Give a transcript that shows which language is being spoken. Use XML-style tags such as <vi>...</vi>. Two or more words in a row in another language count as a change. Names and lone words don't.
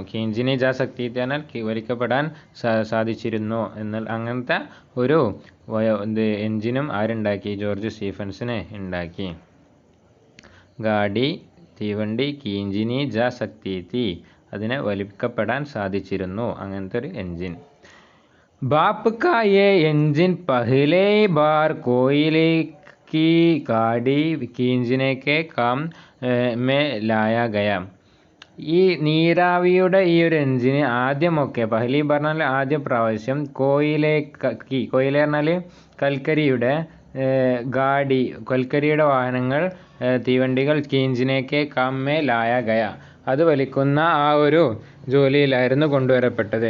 <hi>खींची जा सकती थी</hi> <ml>എന്നാൽ വലിക്കപ്പെടാൻ സാധിച്ചിരുന്നു എന്നാൽ, അങ്ങനത്തെ ഒരു എൻജിനും ആരുണ്ടാക്കി, ജോർജ് സ്റ്റീഫൻസനെ ഉണ്ടാക്കി. ഗാഡി, തീവണ്ടി,</ml> <hi>खींची जा सकती थी,</hi> <ml>അതിനെ വലിക്കപ്പെടാൻ സാധിച്ചിരുന്നു, അങ്ങനത്തെ ഒരു എൻജിൻ.</ml> <hi>भाप का ये इंजन पहले बार कोयले की गाड़ी खींचने के काम में लाया गया.</hi> <ml>ഈ നീരാവിയുടെ ഈ ഒരു എൻജിന് ആദ്യമൊക്കെ, പഹലി പറഞ്ഞാൽ ആദ്യ പ്രാവശ്യം, കോയില പറഞ്ഞാൽ കൽക്കരിയുടെ ഗാഡി, കൽക്കരിയുടെ വാഹനങ്ങൾ, തീവണ്ടികൾ,</ml> <hi>खींचने के काम में लाया गया,</hi> <ml>അത് വലിക്കുന്ന ആ ഒരു ജോലിയിലായിരുന്നു കൊണ്ടുവരപ്പെട്ടത്.</ml>